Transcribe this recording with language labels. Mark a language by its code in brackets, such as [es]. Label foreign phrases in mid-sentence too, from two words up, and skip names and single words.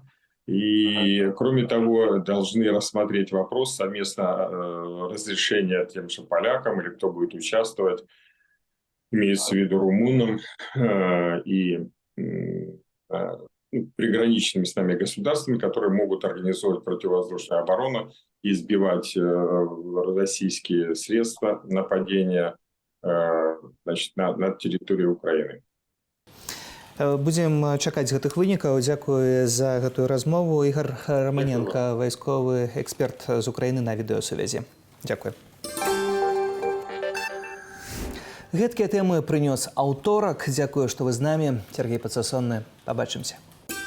[ru] И, кроме того, должны рассмотреть вопрос совместно разрешения тем же полякам или кто будет участвовать, имеется в виду румынам и приграничными с нами государствами, которые могут организовывать противовоздушную оборону и сбивать российские средства нападения на территории Украины. [be] Будзем чакаць гэтых вынікаў. Дзякуй за гэтую размову. Ігор Романенко, вайсковы эксперт з Украіны на відэасувязі. Дзякуй. Гэткія тэмы прынёс аўторак. Дзякую, што вы з намі. Сергей Пацасонны. Пабачымся.